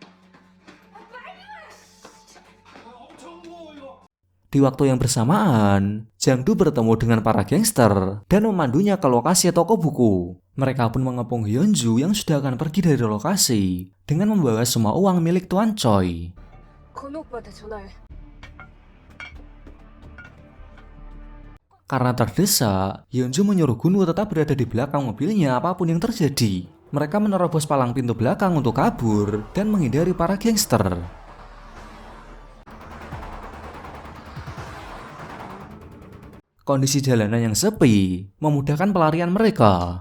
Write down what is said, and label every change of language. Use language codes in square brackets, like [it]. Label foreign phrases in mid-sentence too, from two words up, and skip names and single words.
[id] Di waktu yang bersamaan, Jang Du bertemu dengan para gangster dan memandunya ke lokasi toko buku. Mereka pun mengepung Hyunju yang sudah akan pergi dari lokasi dengan membawa semua uang milik Tuan Choi. [ko] 건우 오빠한테 전화해. [id] Karena terdesak, Hyunju menyuruh Gunwo tetap berada di belakang mobilnya apapun yang terjadi. Mereka menerobos palang pintu belakang untuk kabur dan menghindari para gangster. Kondisi jalanan yang sepi memudahkan pelarian mereka.